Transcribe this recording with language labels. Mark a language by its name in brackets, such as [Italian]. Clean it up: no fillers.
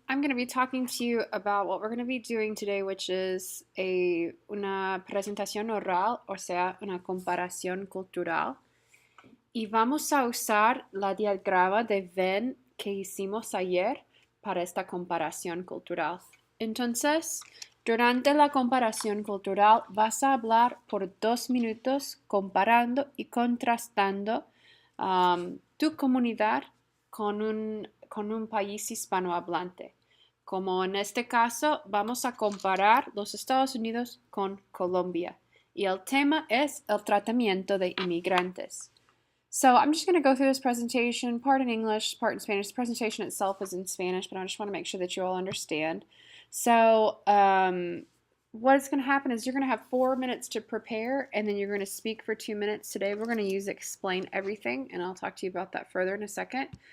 [English] I'm going to be talking to you about what we're going to be doing today, which is [Spanish] una presentación oral, o sea, una comparación cultural. Y vamos a usar la diagrama de Venn que hicimos ayer para esta comparación cultural. Entonces, durante la comparación cultural vas a hablar por 2 minutos comparando y contrastando tu comunidad con un país hispanohablante. Como en este caso, vamos a comparar los Estados Unidos con Colombia. Y el tema es el tratamiento de inmigrantes. [English] So I'm just going to go through this presentation, part in English, part in Spanish. The presentation itself is in Spanish, but I just want to make sure that you all understand. So what's going to happen is you're going to have 4 minutes to prepare, and then you're going to speak for 2 minutes. Today we're going to use Explain Everything, and I'll talk to you about that further in a second.